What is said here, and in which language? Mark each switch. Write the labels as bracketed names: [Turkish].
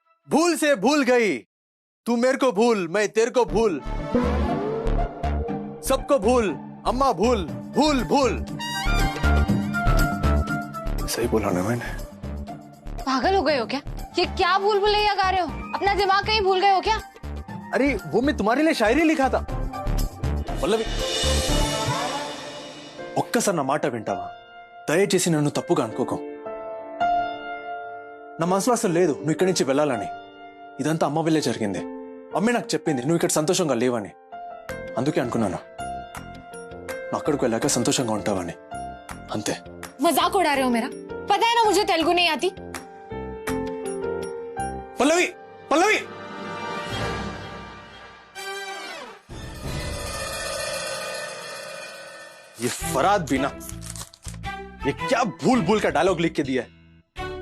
[Hindi] भूल से भूल गई तू मेरे को भूल, मैं तेरे को भूल, सबको भूल, अम्मा भूल, भूल भूल। सही बोला ना मैंने? पागल हो गए हो क्या? ये क्या भूल भुलैया गा रहे हो? अपना दिमाग कहीं भूल गए हो क्या? अरे वो मैं तुम्हारे लिए शायरी लिखा था। [Telugu] पल्लवी, ఒక్కసారి నా మాట వింటావా? దయచేసి నన్ను తప్పుగా అనుకోకు. నా మనసులో అసలు లేదు నువ్వు ఇక్కడి నుంచి వెళ్ళాలని. ఇదంతా అమ్మ వల్లే జరిగింది. అమ్మే నాకు చెప్పింది నువ్వు ఇక్కడ సంతోషంగా లేవని. అందుకే అనుకున్నాను నువ్వు అక్కడికి వెళ్ళాక సంతోషంగా ఉంటావని. అంతే. [Hindi] मजाक उड़ा रहे हो मेरा? पता है ना मुझे तेलुगु नहीं आती। पल्लवी, पल्लवी, ये फराद भी ना, ये क्या भूल भूल का डायलॉग लिख के दिया है।